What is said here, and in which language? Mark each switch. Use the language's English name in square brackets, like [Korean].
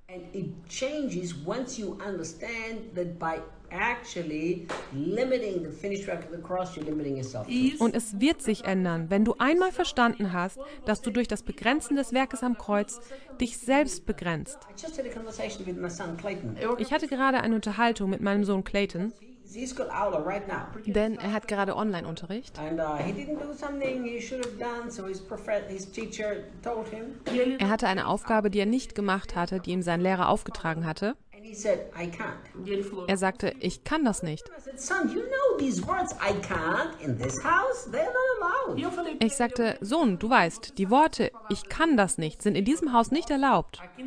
[English] And it changes once you understand that by actually limiting the finished work of the cross, you're limiting yourself. [German] Und es wird sich ändern, wenn du einmal verstanden hast, dass du durch das Begrenzen des Werkes am Kreuz dich selbst begrenzt. [English] I just had a conversation with my son Clayton. [German] Ich hatte gerade eine Unterhaltung mit meinem Sohn Clayton. [English] He's got Aula right now. [German] Denn er hat gerade Online-Unterricht. [English] And he didn't do something he should have done, so his teacher told him. [German] Er hatte eine Aufgabe, die er nicht gemacht hatte, die ihm sein Lehrer aufgetragen hatte. [English] And he said, I can't. [German] Er sagte, ich kann das nicht. [English] I said, son, you know these words, I can't, in this house, they're not allowed. [German] Ich sagte, Sohn, du weißt, die Worte, ich kann das nicht, sind in diesem Haus nicht erlaubt.